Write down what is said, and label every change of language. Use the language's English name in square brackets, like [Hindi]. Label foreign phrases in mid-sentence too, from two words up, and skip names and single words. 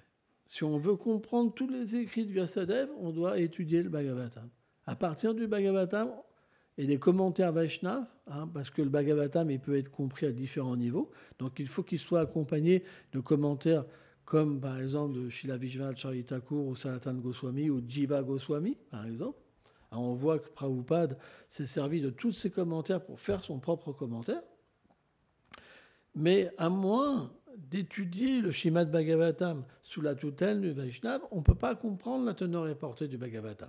[French] Si on veut comprendre tous les écrits de Vyasadeva, on doit étudier le Bhagavatam. À partir du Bhagavatam et des commentaires Vaishnava, parce que le Bhagavatam il peut être compris à différents niveaux, donc il faut qu'il soit accompagné de commentaires comme par exemple de Srila Vishwanath Charita Thakur ou Sanatana Goswami ou Jiva Goswami, par exemple. Alors on voit que Prabhupada s'est servi de tous ces commentaires pour faire son propre commentaire. Mais à moins d'étudier le Srimad Bhagavatam sous la tutelle du Vaishnava, on ne peut pas comprendre la teneur et portée du Bhagavatam.